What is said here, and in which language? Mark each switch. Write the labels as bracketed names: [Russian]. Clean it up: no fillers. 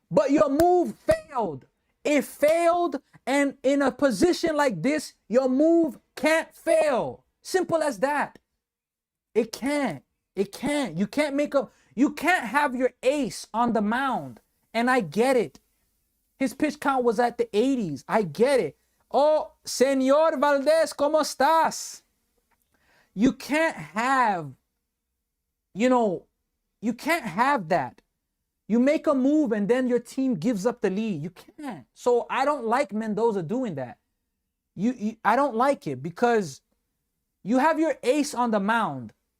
[English] But your move failed. It failed. And in a position like this, your move can't fail. Simple as that. It can't. It can't. You can't have your ace on the mound. And I get it. His pitch count was at the 80s. I get it. [Spanish] Oh, Señor Valdez, ¿cómo estás? [English] You can't have, you can't have that. You make a move and then your team gives up the lead. You can't. So I don't like Mendoza doing that. I don't like it because you have your ace on the mound.